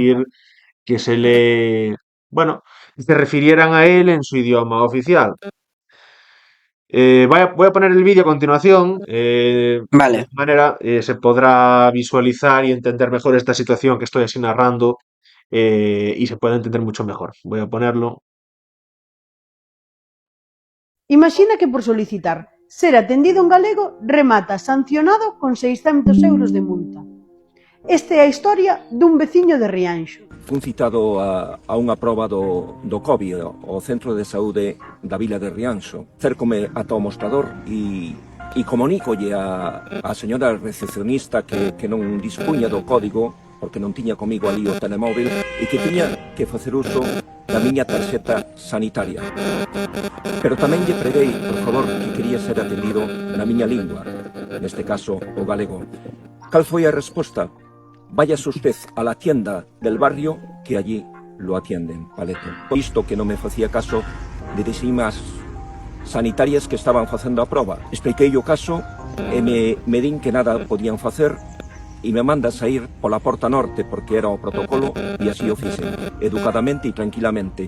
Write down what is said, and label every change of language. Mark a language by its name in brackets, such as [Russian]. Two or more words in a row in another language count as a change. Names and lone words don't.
[Spanish] exigir que bueno, se refirieran a él en su idioma oficial. Voy a poner el vídeo a continuación, de Vale. esta manera se podrá visualizar y entender mejor esta situación que estoy así narrando y se puede entender mucho mejor. Voy a ponerlo. [Galician] Imaxina que por solicitar ser atendido en galego remata sancionado con 600 euros de multa. Esta é a historia dun veciño de Rianxo. Fun citado a unha proba do COVID ao Centro de Saúde da Vila de Rianxo. Cercome ata o mostrador e comunícolle a señora recepcionista que non dispunha do código porque non tiña comigo ali o telemóvil e que tiña que facer uso da miña tarxeta sanitaria. Pero tamén lle preguei, por favor, que quería ser atendido na miña lingua, neste caso o galego. Cal foi a resposta? [Spanish] Váyase usted a la tienda del barrio que allí lo atienden, paleto. [Galician] Visto que non me facía caso, dirixime ás sanitarias que estaban facendo a proba. Expliquei o caso e me din que nada podían facer e me manda sair pola porta norte porque era o protocolo e así o fixen, educadamente e tranquilamente.